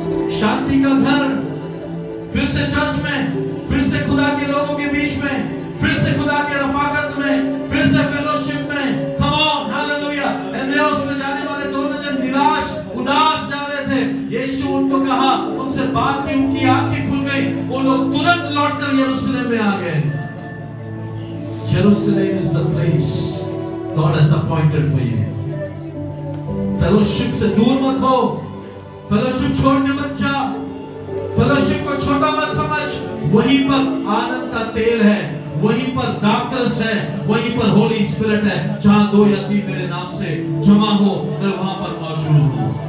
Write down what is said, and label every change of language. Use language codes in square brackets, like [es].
[hi] शांति का घर, फिर से चर्च में, फिर से खुदा के लोगों के बीच में, फिर से खुदा के रफाकत में, फिर से फेलोशिप में। Come on. हालेलुया। एमेउस में जाने वाले दो जन निराश उदास जा रहे थे। यीशु उनको कहा, उनसे बात की, उनकी आंखें खुल गई। वो लोग तुरंत लौटकर यरूशलेम में आ गए। [en] Jerusalem is the place God has appointed for you. [hi] Fellowship से दूर मत हो, फेलोशिप छोड़ने मत जा, फेलोशिप को छोटा मत समझ। वहीं पर आनंद का तेल है, वहीं पर दाखरस है, वहीं पर होली स्पिरिट है। जहां 2 या 3 मेरे नाम से जमा हो, मैं वहां पर मौजूद हूं।